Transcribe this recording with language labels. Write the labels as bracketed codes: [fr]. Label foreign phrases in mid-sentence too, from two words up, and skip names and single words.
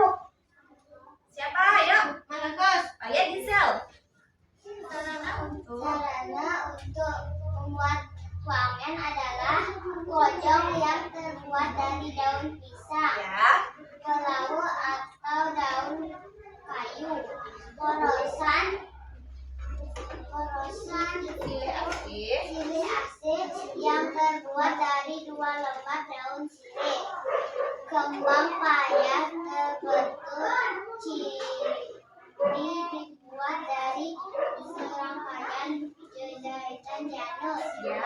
[id] Siapa? Ayo. Markus. Ayo Gisel. Sarana untuk membuat wangen adalah pojok yang terbuat dari daun pisang, Ya. pelawu atau daun kayu, porosan silih asin yang terbuat dari 2 lembar daun sirih, kembang payah terbentuk ciri dibuat dari serangkaian jahitan janur, Ya.